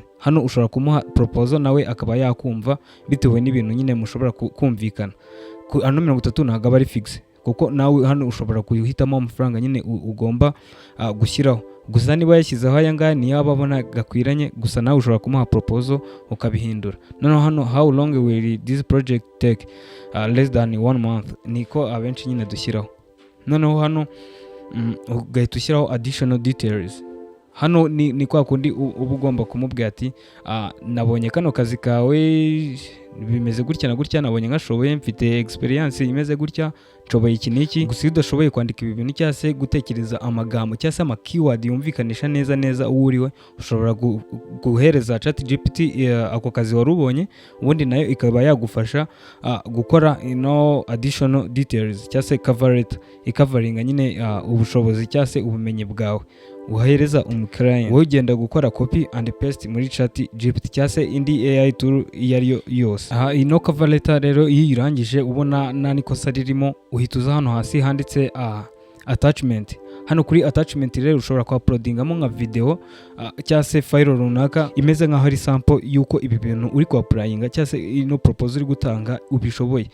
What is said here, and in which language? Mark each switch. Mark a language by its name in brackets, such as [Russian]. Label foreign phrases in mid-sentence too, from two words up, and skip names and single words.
[Kinyarwanda] Hano ushobora kumuha proposal nawe akaba yakumva bitewe n'ibintu nyine mushobora kumvikana. Hano 30 ntabwo ari fix, kuko nawe hano ushobora kuhitamo amafaranga nyine ugomba gushyiraho. Gusa niba yashyizeho aya ngaya niyo ababona gakwiranye, gusa nawe ushobora kumuha proposal ukabihindura. Noneho hano [English] how long will this project take? Less than 1 month, [Kinyarwanda] niko abenshi nyine dushyiraho. Noneho hano ugahita ushyiraho [English] additional details. [Kinyarwanda] Hano ni kwa kundi uba ugomba kumubwira ati nabonye kano kazi kawe bimeze gutya na gutya, nabonye nkashoboye, mfite experience imeze gutya, nshoboye iki n'iki. Gusa iyo udashoboye kwandika ibi bintu cyangwa se gutekereza amagambo cyangwa se keyword yumvikanisha neza uwo uriwe, ushobora guhereza ChatGPT ako kazi wari ubonye, ubundi nayo ikaba yagufasha gukora [English] additional details [Kinyarwanda] cyangwa se [English] cover letter [Kinyarwanda] ikavaringa nyine ubushobozi cyangwa se ubumenyi bwawe. Uhereza umukiriya wowe ugenda gukora [English] copy and paste [Kinyarwanda] muri ChatGPT cyangwa se indi [English] AI tool [Kinyarwanda] iyo ariyo yose. Ino [English] cover letter [Kinyarwanda] rero iyo irangije ubona nta nikosa ririmo, uhituza hano hasi handitse attachment. Hano kuri attachment rero ushobora ku-uploadingamo nka video cyangwa se file runaka imeze nkaho ari sample yuko ibi bintu uri ku-applyinga cyangwa se ino proposal uri gutanga ubishoboye.